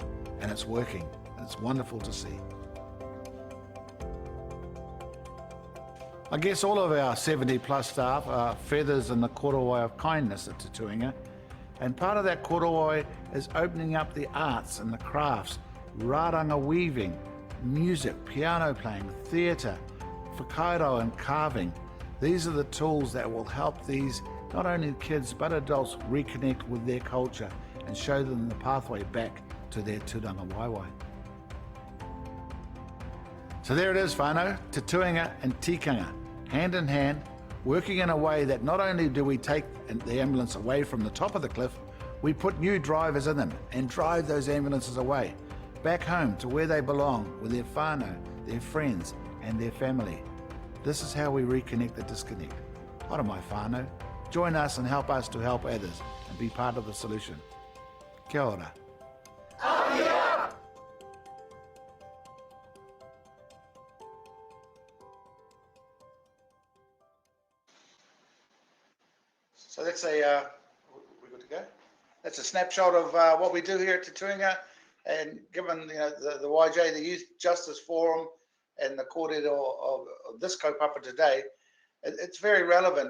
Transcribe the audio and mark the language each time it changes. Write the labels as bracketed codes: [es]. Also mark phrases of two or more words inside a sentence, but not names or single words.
[en] And it's working, and it's wonderful to see. I guess all of our 70 plus staff are feathers in the korowai of kindness at Te Tuinga, and part of that korowai is opening up the arts and the crafts, rāranga weaving, music, piano playing, theatre, whakairo and carving. These are the tools that will help these, not only kids but adults, reconnect with their culture and show them the pathway back to their [mi] tūranga waiwai. [en] So there it is, Whānau, Te Tuinga and Tikanga, hand in hand, working in a way that not only do we take the ambulance away from the top of the cliff, we put new drivers in them and drive those ambulances away, back home to where they belong, with their whānau, their friends and their family. This is how we reconnect the disconnect. [mi] Ora mai whānau, join us and help us to help others and be part of the solution. Kia ora. [en] So that's we're good to go. That's a snapshot of what we do here at Te Tuinga, and given the YJ, the Youth Justice Forum, and the kōrero of this kaupapa today, it's very relevant.